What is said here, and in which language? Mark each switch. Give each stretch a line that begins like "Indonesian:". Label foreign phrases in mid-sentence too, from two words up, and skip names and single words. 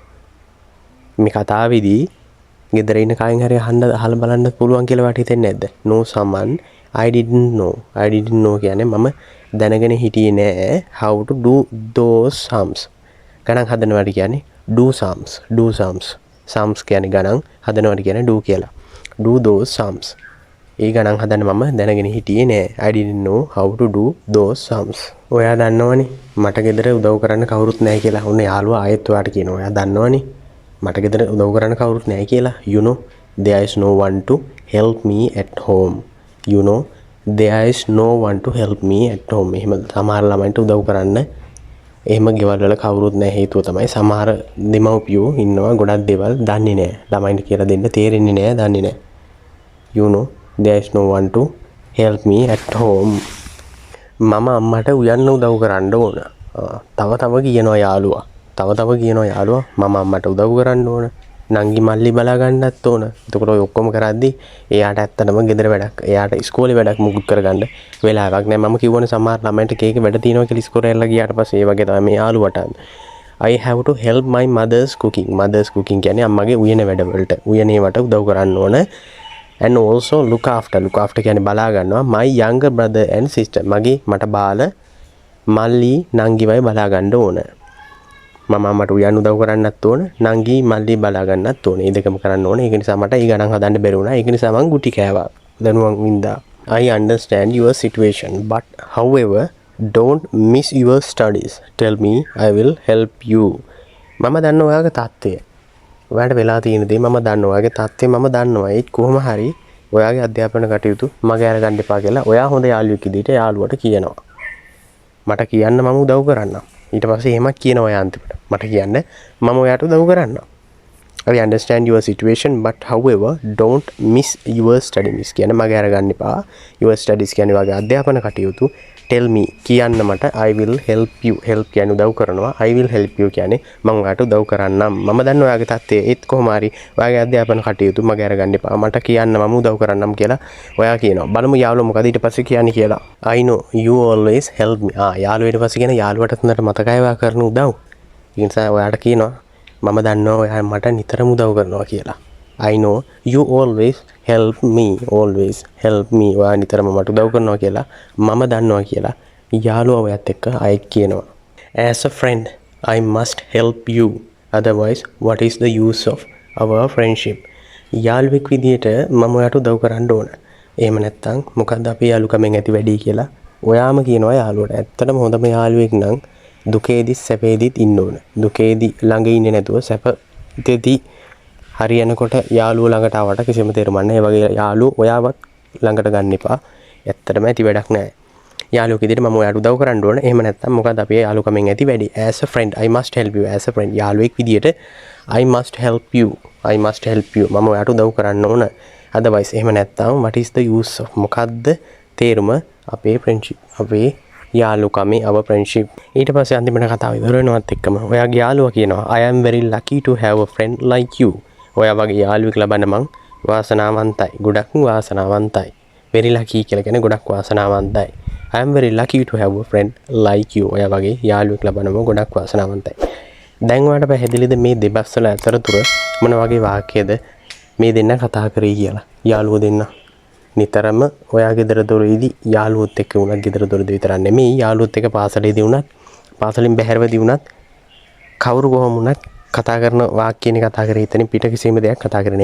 Sinhala: මේ කතාවේදී ගෙදර ඉන්න කාගෙන් හරි අහලා බලන්න පුළුවන් කියලා ඔයාලට හිතෙන්නේ නැද්ද?
English: No someone I didn't know
Sinhala: කියන්නේ මම දැනගෙන හිටියේ නෑ
English: how to do those sums.
Sinhala: ගණන් හදනවාට කියන්නේ
English: do sums
Sinhala: කියන්නේ ගණන් හදනවාට කියන්නේ do කියලා.
English: do those sums.
Sinhala: ඒ ගණන් හදන්න මම දැනගෙන හිටියේ නෑ.
English: I didn't know how to do those sums.
Sinhala: ඔයා දන්නවනේ මට ගෙදර උදව් කරන්න කවුරුත් නැහැ කියලා. ඔන්න යාළුවා ආයෙත් ඔයාට කියනවා. ඔයා දන්නවනේ මට ගෙදර උදව් කරන්න කවුරුත් නැහැ කියලා.
English: You know there is no one to help me at home. You know there is no one to help me at home.
Sinhala: එහෙම සමහර ළමයින්ට උදව් කරන්න එහෙම ගෙවල් වල කවුරුත් නැහැ. හේතුව තමයි සමහර දෙමව්පියෝ ඉන්නවා ගොඩක් දේවල් දන්නේ නැහැ. ළමයින්ට කියලා දෙන්න තේරෙන්නේ නැහැ, දන්නේ නැහැ.
English: You know there is no one to help me at home.
Sinhala: මම අම්මට උයන්න උදව් කරන්න ඕන. තව කියනවා යාළුවා. මම අම්මට උදව් කරන්න ඕන. නංගි මල්ලි බලා ගන්නත් ඕන. එතකොට ඔය ඔක්කොම කරද්දි එයාට ඇත්තටම ගෙදර වැඩක්, එයාට ඉස්කෝලේ වැඩක් මුකුත් කරගන්න වෙලාවක් නැහැ. මම කිව්වනේ සමහර ළමයින්ට කේක වැඩ තියෙනවා කියලා ඉස්කෝලේ යන්න ගියාට පස්සේ ඒ වගේ තමයි මේ යාළුවට.
English: I have to help my mother's cooking
Sinhala: කියන්නේ අම්මගේ උයන වැඩවලට, උයනේවට උදව් කරන්න ඕන.
English: And also look after
Sinhala: කියන්නේ බලා ගන්නවා
English: my younger brother and sister.
Sinhala: මට බාල මල්ලි නංගිවයි බලා ගන්න ඕන. මම අම්මට උයන් උදව් කරන්නත් ඕන, නංගි මල්ලි බලා ගන්නත් ඕන. මේ දෙකම කරන්න ඕන. ඒක නිසා මට ඊ ගණන් හදන්න බැරි වුණා. ඒක නිසා මං ගුටි කෑවා. දනුවන් වින්දා.
English: I understand your situation but however don't miss your studies. Tell me I will help you.
Sinhala: මම දන්නවා ඔයාගේ තාත්තේ. ඔයාට වෙලා තියෙන දේ මම දන්නවා. ඔයාගේ තාත්තේ මම දන්නවා. ඒත් කොහොම හරි ඔයාගේ අධ්‍යාපන කටයුතු මගේ අරගන්න එපා කියලා ඔයා හොඳ යාළුවෙක් විදිහට යාළුවට කියනවා. මට කියන්න මම උදව් කරන්නම්. ඊට පස්සේ එහෙමත් කියනවා යා අන්තිමට. මට කියන්න මම ඔයාට උදව් කරන්නම්.
English: I understand your situation but however don't miss your studies.
Sinhala: කියන්නේ මගේ අරගන්න එපා.
English: Your studies
Sinhala: කියන්නේ වගේ අධ්‍යාපන කටයුතු.
English: Tell me
Sinhala: කියන්න මට
English: I will help you. help
Sinhala: කියන්නේ උදව් කරනවා.
English: I will help you
Sinhala: කියන්නේ මම ඔයාට උදව් කරන්නම්. මම දන්නවා ඔයාගේ තාත්තේ ඒත් කොහොම හරි ඔයාගේ අධ්‍යාපන කටයුතු මගේ අරගන්න එපා. මට කියන්න මම උදව් කරන්නම් කියලා ඔයා කියනවා. බලමු යාළුවා මොකද ඊට පස්සේ කියන්නේ කියලා.
English: I know you always help me.
Sinhala: යාළුවා ඊට පස්සේ කියන යාළුවට හොඳට මතකයි ඔයා කරන උදව්. ඒ නිසා ඔයාට කියනවා මම දන්නවා ඔයා මට නිතරම උදව් කරනවා කියලා.
English: I know you always help me.
Sinhala: ඔයා නිතරම මට උදව් කරනවා කියලා මම දන්නවා කියලා යාළුවා ඔයත් එක්ක ආයෙත් කියනවා.
English: As a friend I must help you. Otherwise what is the use of our friendship?
Sinhala: යාළුවෙක් විදියට මම ඔයාට උදව් කරන්න ඕන. එහෙම නැත්නම් මොකද්ද අපේ යාළුකමෙන් ඇති වැඩි කියලා ඔයාම කියනවා යාළුවට. ඇත්තටම හොඳම යාළුවෙක් නම් දුකේදී සැපේදීත් ඉන්න ඕන. දුකේදී ළඟ ඉන්නේ නැතුව සැපේදී හරියනකොට යාළුවෝ ළඟට ආවට කිසිම තේරුමක් නැහැ. ඒ වගේ යාළුවෝ ඔයාවත් ළඟට ගන්න එපා. ඇත්තටම ඇති වැඩක් නැහැ. යාළුවෙක් විදිහට මම ඔයාට උදව් කරන්න ඕන. එහෙම නැත්නම් මොකද අපේ යාළුකමෙන් ඇති වැඩි.
English: As a friend I must help you. as a friend
Sinhala: යාළුවෙක් විදිහට
English: I must help you.
Sinhala: මම ඔයාට උදව් කරන්න ඕන.
English: otherwise
Sinhala: එහෙම නැත්නම්
English: what is the use of
Sinhala: මොකද්ද තේරුම අපේ
English: friendship
Sinhala: අපේ යාළුකමේ
English: our friendship.
Sinhala: ඊට පස්සේ අන්තිමට කතාව ඉවර වෙනවත් එක්කම ඔයාගේ යාළුවා කියනවා
English: I am very lucky to have a friend like you.
Sinhala: ඔයා වගේ යාළුවෙක් ලබන්න මං වාසනාවන්තයි. ගොඩක් වාසනාවන්තයි.
English: very lucky
Sinhala: කියලා කියන්නේ ගොඩක් වාසනාවන්තයි.
English: I am very lucky to have a friend like you.
Sinhala: ඔයා වගේ යාළුවෙක් ලබන්න මම ගොඩක් වාසනාවන්තයි. දැන් ඔයාලට පැහැදිලිද මේ දෙබස් වල අතරතුර මොන වගේ වාක්‍යද මේ දෙන්න කතා කරේ කියලා? යාළුවෝ දෙන්න නිතරම ඔයා ගෙදර දොරේදී යාළුවොත් එක්ක වුණත් ගෙදර දොරේදී විතරක් නෙමෙයි යාළුවොත් එක්ක පාසලේදී වුණත් පාසලින් බැහැරවදී වුණත් කවුරු කොහොම වුණත් කතා කරන වාක්‍යනේ කතා කරේ එතනින් පිට කිසිම දෙයක් කතා කරන්නේ.